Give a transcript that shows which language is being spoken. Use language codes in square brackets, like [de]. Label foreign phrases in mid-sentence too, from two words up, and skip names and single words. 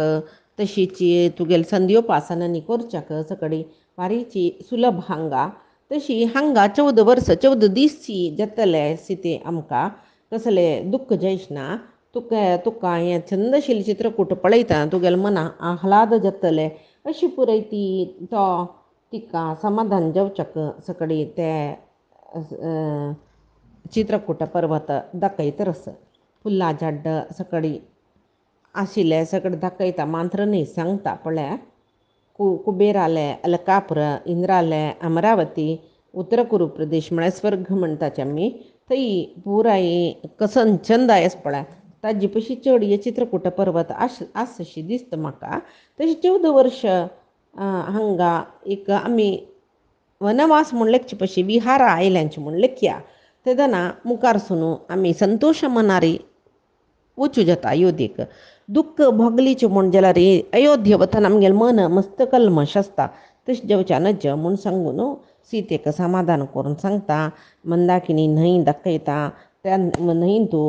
[kok] तशीच तुगेले संध्योपासनांनी करच्याक सकडी वारीची सुलभ हांगा तशी हांगा 14 वर्स 14 दीस जातले सीते आमकां कसले दुःख जायचना तुका हें छंदशील चित्रकूट पळयता तुगेले मना आह्लाद जातले अशी पुराय तिका समाधान जावच्याक सकडी ते चित्रकूट पर्वत दाखयतरस फुल्लां झाड्ड सकडी आशिल्ले सकडी दाखयता मात्र न्ही सांगता पळय कुबेराले अलकापुर इंद्राले अमरावती उत्तर कुरु प्रदेश म्हळ्यार स्वर्ग म्हणटाचे आमी थंय पुराय कसन चंद आयस पळय ताजी पशी चड हे चित्रकूट पर्वत आसशी दिसता म्हाका तशी 14 वर्स हांगा एक आमी वनवास म्हूण लेखचे पशी विहार आयल्यांचे म्हूण लेखया तेदना मुखारसून आमी संतोश मनारी वचूं जाता अयोध्येक दुःख भोगलीचें म्हूण जाल्यार अयोध्ये वतना आमगेलें मन मस्त कल्मश आसता तशें जावचें नज म्हूण सांगून सीतेक समाधान करून सांगता मंदाकिनी न्हंय दाखयता त्या न्हंयतू